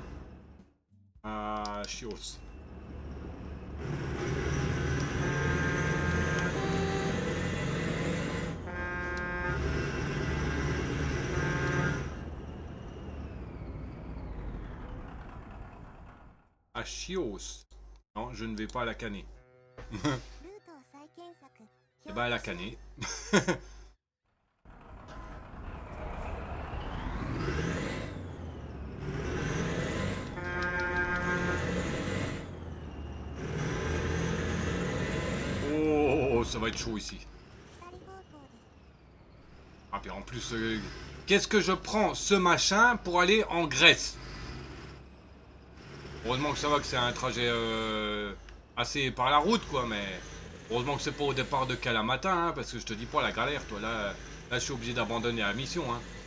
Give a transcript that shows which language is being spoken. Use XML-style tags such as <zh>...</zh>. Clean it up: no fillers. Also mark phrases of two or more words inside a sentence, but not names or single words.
<fr>À Chios. À Chios. Non, je ne vais pas à la canner.</fr> <ja>ルートを再検索</ja> <fr>Eh ben à la canner. Oh, ça va être chaud ici.</fr> <ja>左方向です</ja> <fr>Ah, puis en plus, qu'est-ce que je prends ce machin pour aller en Grèce? Heureusement que ça va que c'est un trajet assez par la route, quoi, mais heureusement que c'est pas au départ de Kalamata, hein, parce que je te dis pas la galère, toi, là je suis obligé d'abandonner la mission, hein.</fr>